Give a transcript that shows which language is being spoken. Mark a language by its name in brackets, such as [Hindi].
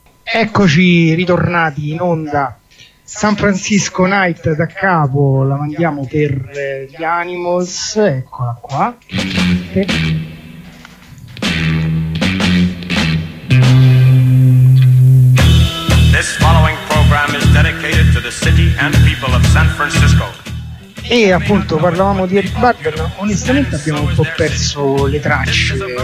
[Italian] Eccoci ritornati in onda. San Francisco Night da capo, la mandiamo per gli Animals, eccola qua. [English] This following program is dedicated to the city and people of San Francisco. [Italian] E appunto parlavamo di Eric Burden, onestamente abbiamo un po' perso le tracce.